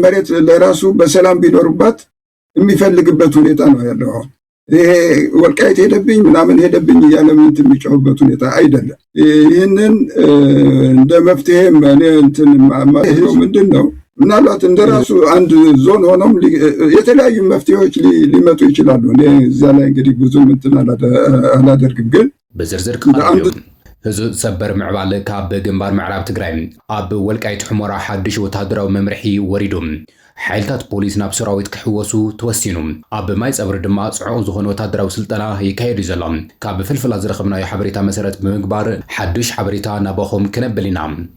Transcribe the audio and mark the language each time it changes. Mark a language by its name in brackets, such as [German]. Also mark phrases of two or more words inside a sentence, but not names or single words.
[Amharic] መሬት ለራሱ በሰላም ቢኖርባት የሚፈልግበት ሁኔታ ነው ያለው። አሁን ይሄ ወልቃይት ሄደብኝ ምናምን ሄደብኝ እያለ ምንት የሚጮህበት ሁኔታ አይደለም። ይህንን እንደ መፍትሄ እንትን ምንድን ነው ምናልባት እንደራሱ አንድ ዞን ሆኖም የተለያዩ መፍትሄዎች ሊመጡ ይችላሉ። እዚያ ላይ እንግዲህ ብዙ እንትን አላደርግም። ግን በዝርዝር ከአንዱ ህዝብ [Tigrinya] ሰበር ምዕባለ ካብ ግንባር ምዕራብ ትግራይ ኣብ ወልቃይት ሑመራ ሓድሽ ወታደራዊ መምርሒ ወሪዶም ሓይልታት ፖሊስ ናብ ሰራዊት ክሕወሱ ተወሲኑ ኣብ ማይ ጸብሪ ድማ ጽዑቕ ዝኾነ ወታደራዊ ስልጠና ይካየዱ ዘሎ ካብ ፍልፍላ ዝረኸብናዮ ሓበሬታ መሰረት ብምግባር ሓድሽ ሓበሬታ ናባኹም ክነብል ኢና።